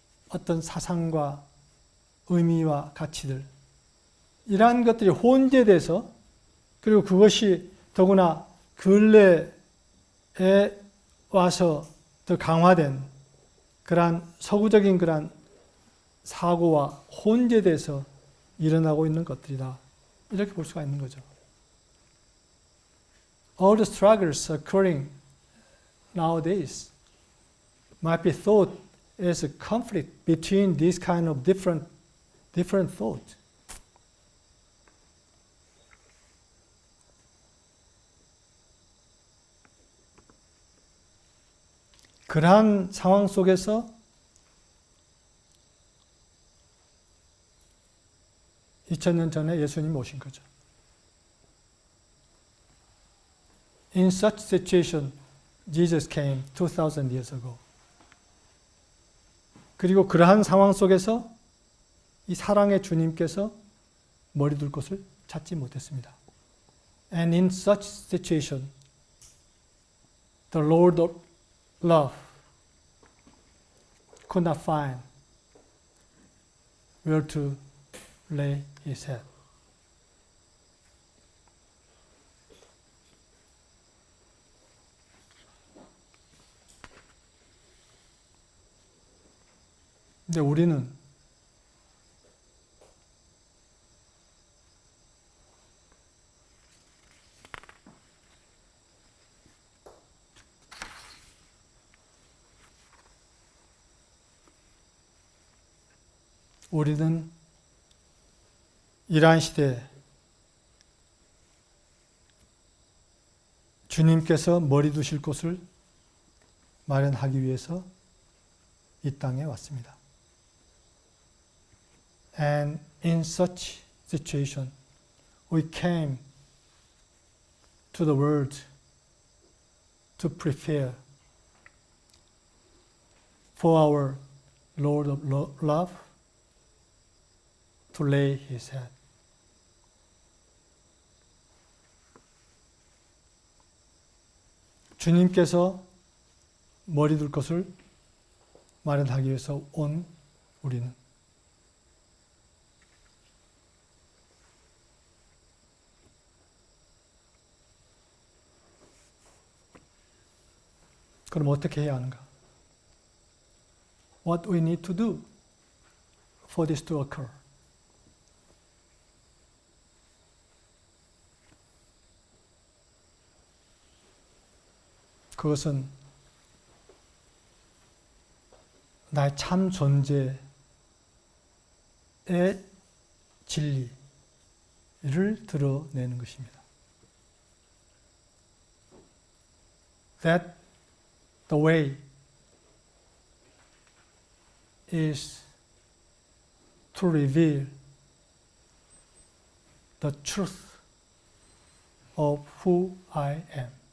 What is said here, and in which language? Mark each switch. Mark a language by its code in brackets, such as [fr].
[ko] 어떤 사상과 의미와 가치들, 이러한 것들이 혼재돼서, 그리고 그것이 더구나 근래에 와서 더 강화된 그러한 서구적인 그러한 사고와 혼재돼서 일어나고 있는 것들이다, 이렇게 볼 수가 있는 거죠. [en] All the struggles occurring nowadays might be thought as a conflict between these kind of different thought. [ko] 그러한 상황 속에서 2000년 전에 예수님이 오신 거죠. [en] In such situation, Jesus came 2000 years ago. [ko] 그리고 그러한 상황 속에서 이 사랑의 주님께서 머리 둘 곳을 찾지 못했습니다. [en] And in such situation, the Lord of love could not find where to lay his head. [ko] 근데 우리는 이러한 시대에 주님께서 머리 두실 곳을 마련하기 위해서 이 땅에 왔습니다. [en] And in such situation, we came to the world to prepare for our Lord of love to lay his head. [ko] 주님께서 머리 둘 것을 마련하기 위해서 온 우리는 그럼 어떻게 해야 하는가? [en] What we need to do for this to occur? [ko] 그것은 나의 참 존재의 진리를 드러내는 것입니다. [en] That the way is to reveal the truth of who I am.